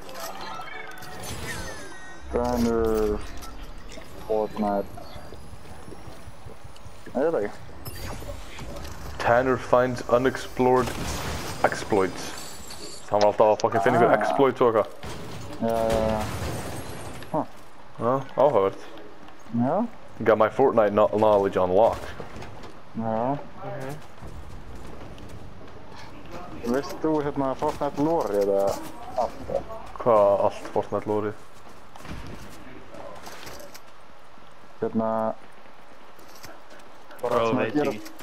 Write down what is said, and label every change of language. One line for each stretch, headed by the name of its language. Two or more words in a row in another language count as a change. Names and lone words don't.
Icelandic: Tanner... Fortnite... Nei, ég veit ekki.
English: Tanner finds unexplored exploits.
Icelandic: Hann var alltaf að fucking finna ykkur exploits og eitthvað. Já. Já, áhugavert. Já.
English: Got my Fortnite knowledge unlocked.
Icelandic: Já. Veist þú hérna Fortnite lore eða allt það? Hvað allt Fortnite lórið? Hérna... Bro, veit ekki.